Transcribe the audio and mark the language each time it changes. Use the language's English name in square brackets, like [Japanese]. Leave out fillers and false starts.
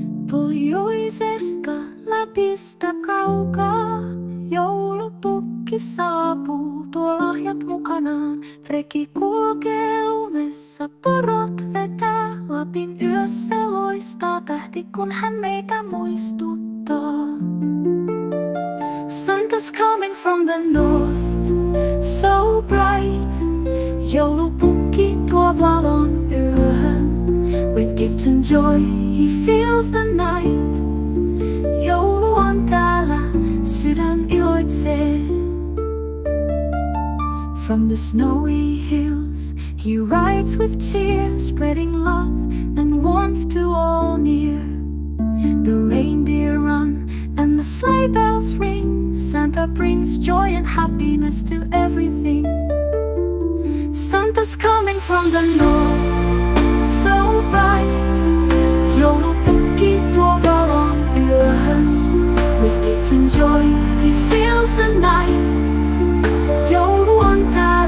[Finnish] Pohjoisesta läpistä kaukaa joulupukki saapuu, tuo lahjat mukanaan. Reki kulkee lumessa, porot vetää, Lapin yössä loistaa tähti, kun hän meitä muistuttaa. [English] Santa's coming from the north, so bright. [Finnish] Joulupukki tuo valon yöhön. [English] With gifts and joy he fills the night. [Finnish] Joulu on täällä, sydän iloitsee. [English] From the snowy hills he rides with cheer, spreading love and warmth to all near. The reindeer run and the sleigh bells ring. Santa brings joy and happiness to everything. Santa's coming from the north, so bright. [Finnish] Joulupukki tuo valon yöhön. [English] With gifts and joy he fills the night. [Finnish] Joulu on täällä.